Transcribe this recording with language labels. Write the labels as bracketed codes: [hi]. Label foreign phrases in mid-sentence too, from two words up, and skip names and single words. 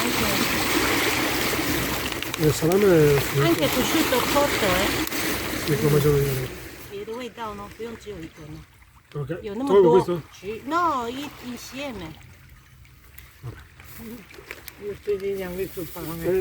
[it] Il salame anche prosciutto cotto, sì, come maggiore. [zh] 别的味道呢，不用只有一个呢， Ok. 有那么 [it] Tolgo [zh] 多 [it] questo?。 No, insieme. Io sto disegnando sul pane.